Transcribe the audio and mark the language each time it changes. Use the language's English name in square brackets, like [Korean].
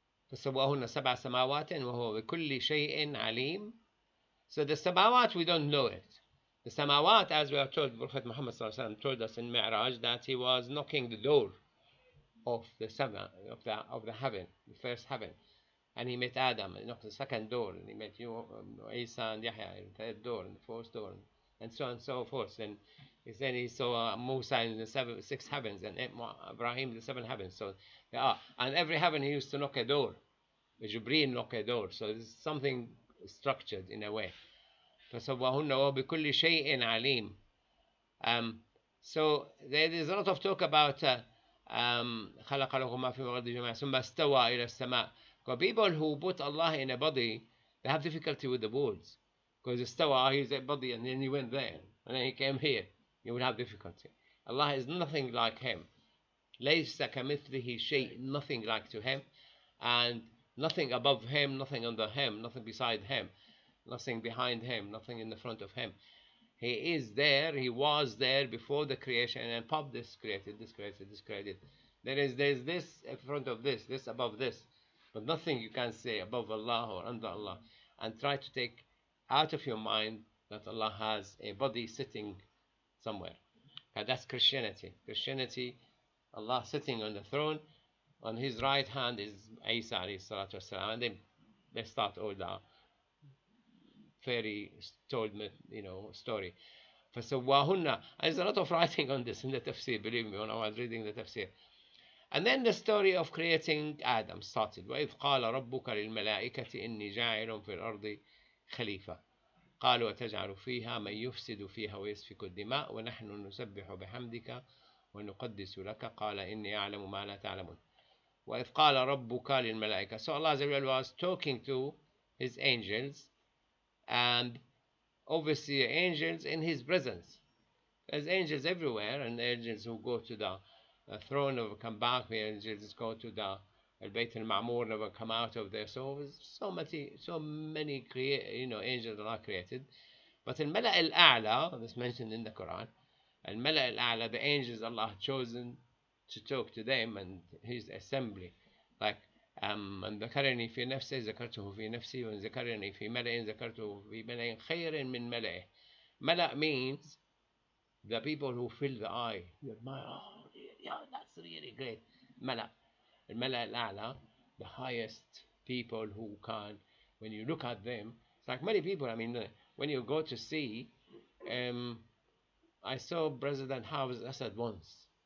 [Arabic] فسواهن سبع سماوات وهو بكل شيء عليم. [English] So the samawat, we don't know it. The samawat, as we are told, Prophet Muhammad told us in Mi'raj that he was knocking the door of the sama, of the heaven, the first heaven, and he met Adam, and he knocked the second door, and he met you, Isa and Yahya, the third door, and the fourth door, and so on and so forth. And then he saw Musa in the 6 heavens, and Ibrahim in the 7 heavens. So and every heaven he used to knock a door. Jibreel knock a door. So it's something structured in a way. [Arabic] فسواهن وبكل شيء عليم. [English] So there is a lot of talk about [Arabic] خلق لكم ما في الأرض جميعا ثم استوى إلى السماء. [English] Because people who put Allah in a body, they have difficulty with the words. Because استوى, he's a body, and then he went there, and then he came here. You would have difficulty. Allah is nothing like Him. [Arabic] ليس كمثله شيء, [English] nothing like to Him, and nothing above Him, nothing under Him, nothing beside Him, nothing behind Him, nothing in the front of Him. He is there, He was there before the creation, and pop, this created, this created, this created. There's this in front of this above this, but nothing you can say above Allah or under Allah. And try to take out of your mind that Allah has a body sitting somewhere. And that's Christianity. Christianity, Allah sitting on the throne, on His right hand is Isa alayhi salatu wasalam, and they start all the fairy told, story. [Arabic] فسواهن. [English] There's a lot of writing on this in the tafsir, believe me, when I was reading the tafsir. And then the story of creating Adam started. [Arabic] وإذ قال ربك للملائكة إني جاعل في الأرض خليفة قالوا وتجعل فيها من يفسد فيها ويسفك الدماء ونحن نسبح بحمدك ونقدس لك قال إني أعلم ما لا تعلمون. وإذ قال ربك للملائكة. [English] So Allah was talking to His angels, and obviously angels in His presence. There's angels everywhere, and angels who go to the throne, never come back. The angels go to the Al-Bayt al-Ma'mur, never come out of there. So so many angels Allah created. But al-Mala al-A'la, that's mentioned in the Quran, al-Mala al-A'la, the angels Allah chosen to talk to them and His assembly. Like, [Arabic] من ذكرني في نفسه ذكرته في نفسي وإن ذكرني في ملأ ذكرته في ملأ خير من ملئه. [English] Mala means the people who fill the eye. You admire, oh, yeah, that's really great. Mala. Al-Mala al-A'la, the highest people who can, when you look at them, it's like many people, I mean, when you go to see, I saw President Hafez Assad once.